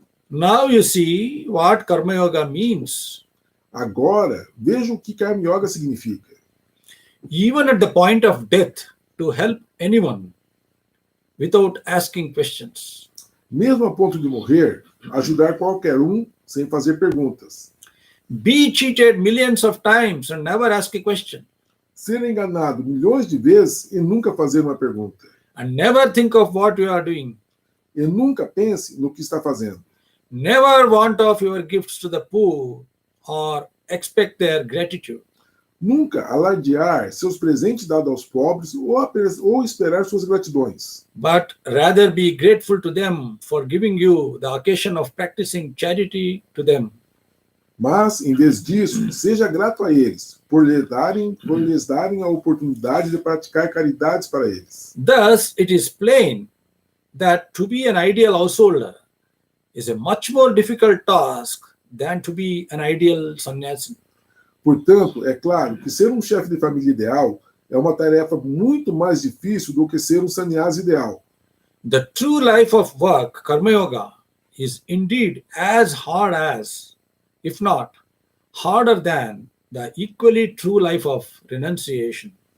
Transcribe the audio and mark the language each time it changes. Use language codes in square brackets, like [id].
[en] Now you see what Karma Yoga means. [pt] Agora, veja o que Karma Yoga significa. [en] Even at the point of death, to help anyone without asking questions. [pt] Mesmo a ponto de morrer, ajudar qualquer um sem fazer perguntas. [en] Be cheated millions of times and never ask a question. [pt] Ser enganado milhões de vezes e nunca fazer uma pergunta. [en] And never think of what you are doing. [pt] E nunca pense no que está fazendo. [en] Never want of your gifts to the poor or expect their gratitude. [pt] Nunca alardear seus presentes dados aos pobres ou esperar suas gratidões. [en] But rather be grateful to them for giving you the occasion of practicing charity to them. [pt] Mas, em vez disso, seja grato a eles, por lhes darem a oportunidade de praticar caridades para eles. [en] Thus, it is plain that to be an ideal householder is a much more difficult task than to be an ideal sannyasi. [pt] Portanto, é claro que ser um chefe de família ideal é uma tarefa muito mais difícil do que ser um sannyasi ideal. [en] The true life of work, Karma Yoga, is indeed as hard as, if not harder than, the equally true life of renunciation.